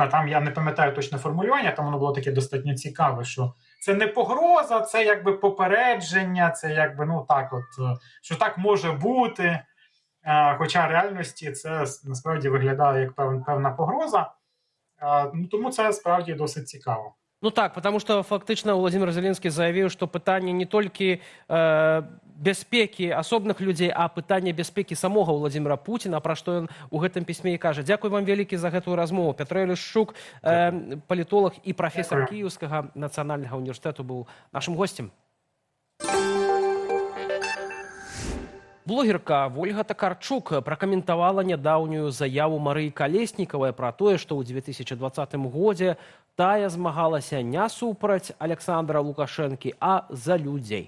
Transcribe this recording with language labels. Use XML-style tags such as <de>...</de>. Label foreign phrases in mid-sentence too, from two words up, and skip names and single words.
<uk>Там я не пам'ятаю точне формулювання, там воно було таке достатньо цікаве, що це не погроза, це якби попередження, це якби, ну так от, що так може бути. Хоча в реальності це насправді виглядає як певна погроза. Тому це справді досить цікаво. Ну так,</uk> <ru>потому что фактично Владимир Зеленский заявил, что</ru> <be>пытание не только бяспекі асобных людзей, а пытанне бяспекі самога Владимира Путина, пра што ён у гэтым пісьме і кажа. Дзякуй вам вялікі за гэтую размову. Пятро Лешчук, палітолог і прафесор Кіеўскага нацыянальнага універсітэту, быў нашым гостем. Блогерка Вольга Такарчук пракаментавала нядаўнюю заяву Марыі Калеснікавай пра тое, што ў 2020 годзе тая змагалася не супраць Александра Лукашэнкі, а за людзей.</be>